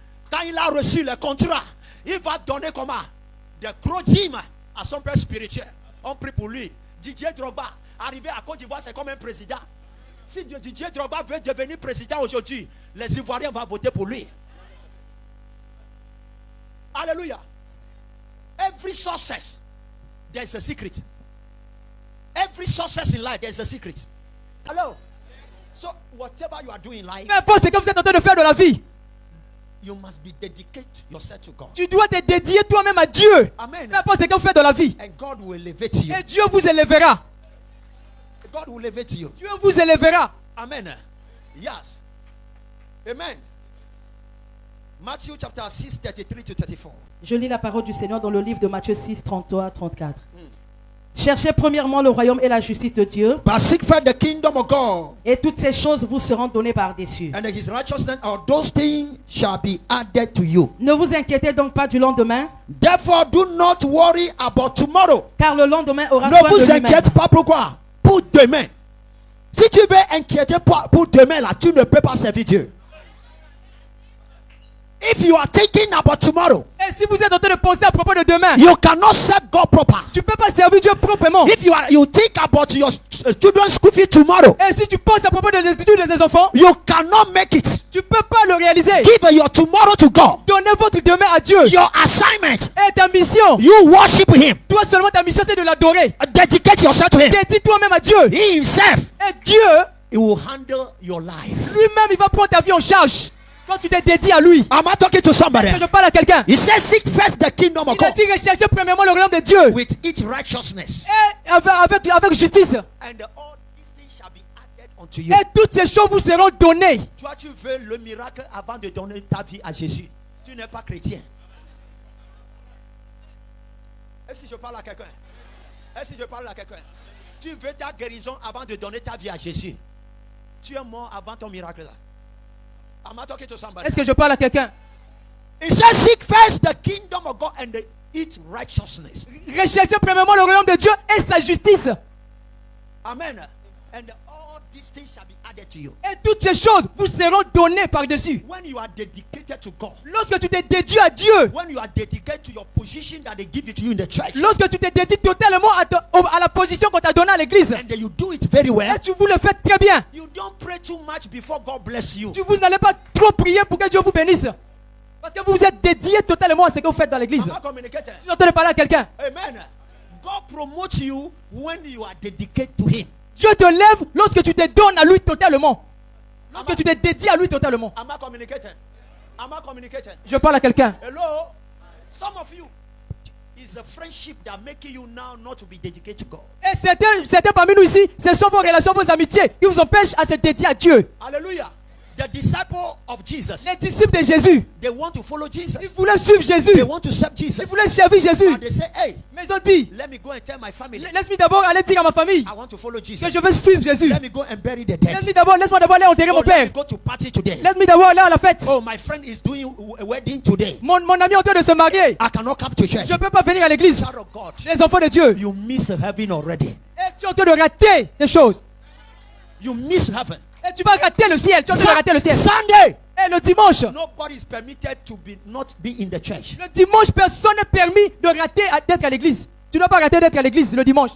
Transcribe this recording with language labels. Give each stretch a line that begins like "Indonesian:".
French: Quand il a reçu le contrat, il va donner comment? Des gros dîmes à son père spirituel. On prie pour lui. Didier Drogba, arrivé à Côte d'Ivoire, c'est comme un président. Si Didier Drogba veut devenir président aujourd'hui, les Ivoiriens vont voter pour lui. Alléluia.
English: Every success, there's a secret. Every success in life, there's a secret. Hello. So whatever you are doing in life,
French: Peu importe ce que vous êtes en train de faire de la vie,
English: you must be dedicated yourself to God.
French: tu dois te dédier toi-même à Dieu. Amen. Peu importe ce que vous faites dans la vie,
English: And God will elevate you.
French: et Dieu vous élèvera.
English: God will elevate you.
French: Dieu vous élèvera.
English: Amen. Yes. Amen. Matthew chapter 6, 33 to 34.
French: Je lis la parole du Seigneur dans le livre de Matthieu 6, 33 à 34. Cherchez premièrement le royaume et la justice de Dieu,
English: But seek first the kingdom of God
French: et toutes ces choses vous seront données par-dessus.
English: and his righteousness, or those things shall be added to you.
French: Ne vous inquiétez donc pas du lendemain,
English: Therefore, do not worry about tomorrow.
French: car le lendemain aura Ne soin de vous lui-même. inquiète pas pourquoi? Pour demain. Si tu veux inquiéter pour demain, là, tu ne peux pas servir Dieu.
English: If you are thinking about tomorrow,
French: Et si vous êtes en train de penser à propos de demain,
English: you cannot serve God proper.
French: tu ne peux pas servir Dieu proprement.
English: If you think about your children's school fee tomorrow,
French: Et si tu penses à propos de l'étude de tes enfants,
English: you cannot make it.
French: tu ne peux pas le réaliser.
English: Give your tomorrow to God.
French: Donnez votre demain à Dieu.
English: Your assignment,
French: Et ta mission,
English: you worship Him.
French: toi seulement ta mission c'est de l'adorer.
English: Dedicate yourself to Him.
French: Dédie toi-même à Dieu.
English: He Himself,
French: Et Dieu,
English: He will handle your life.
French: lui-même, il va prendre ta vie en charge. Quand tu t'es dédié à lui.
English: Am I talking to somebody?
French: Est-ce que je parle à quelqu'un?
English: He says, seek first the kingdom of
French: Il a
English: God
French: dit rechercher premièrement le royaume de Dieu.
English: with its righteousness,
French: Et avec justice.
English: and all these things shall be added unto you.
French: Et toutes ces choses vous seront données. Toi, tu veux le miracle avant de donner ta vie à Jésus. Tu n'es pas chrétien. Est-ce que je parle à quelqu'un? Est-ce que je parle à quelqu'un? Tu veux ta guérison avant de donner ta vie à Jésus. Tu es mort avant ton miracle là.
English: Am I talking to somebody?
French: Est-ce que je parle à quelqu'un?
English: It says, seek first the kingdom of God and its righteousness.
French: Recherchez premièrement le royaume de Dieu et sa justice.
English: Amen. And all these things shall be added to you.
French: Et toutes ces choses vous seront données par-dessus.
English: When you are dedicated to God,
French: Lorsque tu t'es dédié à Dieu,
English: when you are dedicated to your position that they give it to you in the church,
French: lorsque tu t'es dédié totalement à la position qu'on t'a donnée à l'église,
English: and then you do it very well,
French: et tu vous le faites très bien,
English: you don't pray too much before God bless you.
French: vous n'allez pas trop prier pour que Dieu vous bénisse. Parce que vous vous êtes dédié totalement à ce que vous faites dans l'église.
English: Am I communicating?
French: Si j'entends parler à quelqu'un, Amen.
English: God promotes you when you are dedicated to Him.
French: Dieu te lève lorsque tu te donnes à lui totalement. Lorsque tu te dédies à lui totalement.
English: Am I communicating? Am I communicating?
French: Je parle à quelqu'un.
English: Hello? Some of you, it's a friendship that making you now not to be dedicated to God.
French: Et certains parmi nous ici, ce sont vos relations, vos amitiés qui vous empêchent à se dédier à Dieu.
English: Hallelujah. The disciple of Jesus,
French: Les disciples de Jésus,
English: they want to follow Jesus.
French: ils voulaient suivre Jésus.
English: They want to serve Jesus.
French: Ils voulaient servir Jésus.
English: And they say, hey,
French: Mais ils ont dit,
English: let me go and tell my family
French: laisse-moi d'abord aller dire à ma famille
English: I want to follow Jesus.
French: que je veux suivre Jésus.
English: Let me go and bury the dead.
French: Laisse-moi d'abord aller enterrer mon
English: Oh, let
French: père.
English: me go to party today.
French: Laisse-moi d'abord aller à la fête.
English: Oh, my friend is doing a wedding today.
French: Mon ami est en train de se marier.
English: I cannot come to church.
French: Je ne peux pas venir à l'église.
English: Child of God,
French: Les enfants de Dieu.
English: you miss heaven already.
French: Et tu es en train de rater des choses.
English: You miss heaven.
French: Et tu vas rater le ciel. Tu es en train de rater le ciel.
English: Sunday,
French: Et le dimanche.
English: nobody is permitted to not be in the church.
French: Le dimanche, personne n'est permis de rater d'être à l'église. Tu ne dois pas rater d'être à l'église le dimanche.